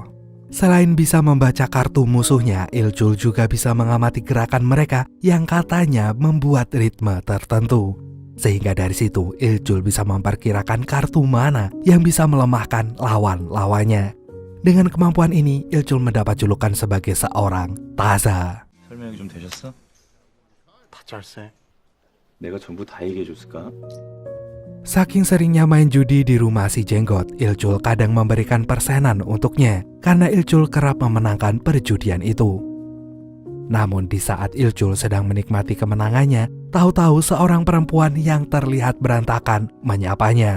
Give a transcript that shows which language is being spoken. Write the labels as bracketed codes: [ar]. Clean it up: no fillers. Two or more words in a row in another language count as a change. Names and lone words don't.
[id] Selain bisa membaca kartu musuhnya, Il-chul juga bisa mengamati gerakan mereka yang katanya membuat ritme tertentu. Sehingga dari situ, Il-chul bisa memperkirakan kartu mana yang bisa melemahkan lawan-lawannya. Dengan kemampuan ini, Il-chul mendapat julukan sebagai seorang taza. [ko] 설명이 좀 되셨어? 다 짤세. 내가 전부 다 얘기해줬을까? [id] Saking seringnya main judi di rumah si Jenggot, Il-chul kadang memberikan persenan untuknya karena Il-chul kerap memenangkan perjudian itu. Namun di saat Il-chul sedang menikmati kemenangannya, tahu-tahu seorang perempuan yang terlihat berantakan menyapanya.